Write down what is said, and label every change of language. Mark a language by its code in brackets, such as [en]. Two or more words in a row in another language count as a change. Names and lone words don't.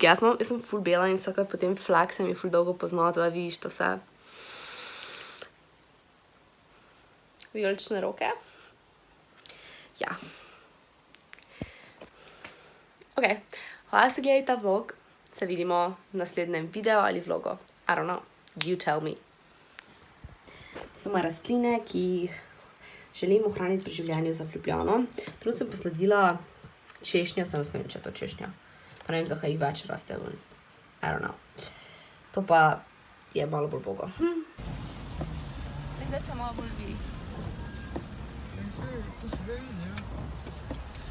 [sl] Jaz sem ful bela in vsakrat potem flak se mi ful dolgo poznala, da vidiš to vse. Vijolične roke. Ja. Ok, hvala, ste gledali ta vlog. Se vidimo v naslednjem videu ali vlogu. [en] I don't know. You tell me. [sl] So moje rastline, ki jih želim ohraniti pri življenju za Ljubljano. Trenutno sem posledila češnjo, sem ne vem, če je to češnja. Pa ne vem, zakaj jih več raste ven. [en] I don't know. [sl] To pa je malo bolj bogo. Zdaj se malo bolj vidi. To se zdaj vidi, ja.